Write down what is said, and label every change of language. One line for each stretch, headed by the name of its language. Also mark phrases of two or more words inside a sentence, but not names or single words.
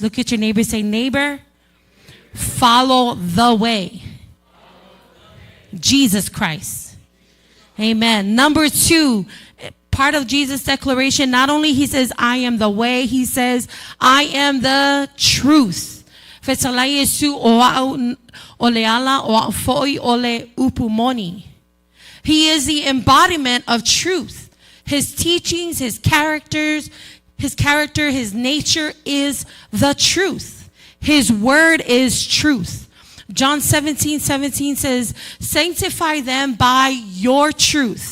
English: Look at your neighbor, say, neighbor, follow the way. Jesus Christ. Amen. Number 2, part of Jesus' declaration, not only he says, I am the way, he says, I am the truth.
Samoan: Iesu O Le Ala o foi o le Moni.
English: He is the embodiment of truth. His teachings, his character, his nature is the truth. His word is truth. John 17:17 says, sanctify them by your truth.